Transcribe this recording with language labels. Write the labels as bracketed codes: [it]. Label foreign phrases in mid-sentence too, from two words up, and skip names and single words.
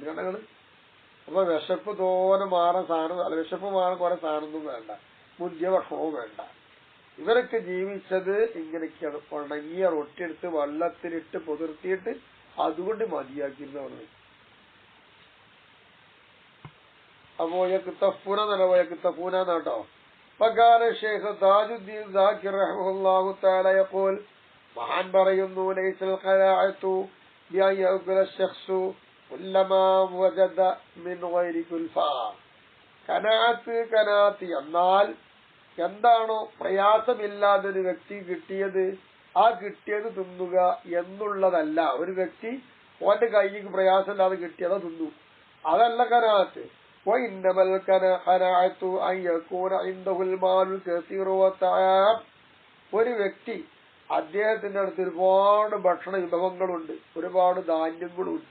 [ml] കാരണം അപ്പൊ വിശപ്പ് തോനെ മാറാൻ സാധനം, അല്ല വിശപ്പ് മാറാൻ കുറെ സാധനമൊന്നും വേണ്ട, മുന്തിയ ഭക്ഷണവും വേണ്ട. ഇവരൊക്കെ ജീവിച്ചത് ഇങ്ങനെയൊക്കെയാണ്. ഉണങ്ങിയ റൊട്ടി എടുത്ത് വെള്ളത്തിലിട്ട് പൊതിർത്തിയിട്ട് അതുകൊണ്ട് മതിയാക്കിയിരുന്നവർ. അപ്പോ യക്തഫൂന എന്നല്ല, യക്തഫൂന എന്നാട്ടോ. [ar] فقال الشيخ تاج الدين ذاكر رحمه الله تعالى يقول [ml] മഹാൻ പറയുന്നു [ar] ليس القناعة بأن يأكل الشخص كلما وجد من غير كلفة. [ml] കനാത്ത് എന്നാൽ എന്താണോ പ്രയാസമില്ലാതൊരു വ്യക്തി കിട്ടിയത് ആ കിട്ടിയത് തിന്നുക എന്നുള്ളതല്ല. ഒരു വ്യക്തി ഓന്റെ കൈക്ക് പ്രയാസമില്ലാതെ കിട്ടിയതോ തിന്നു, അതല്ല കനാത്ത്. ഒരു വ്യക്തി അദ്ദേഹത്തിന്റെ അടുത്ത് ഒരുപാട് ഭക്ഷണ വിഭവങ്ങളുണ്ട്, ഒരുപാട് ധാന്യങ്ങളുണ്ട്.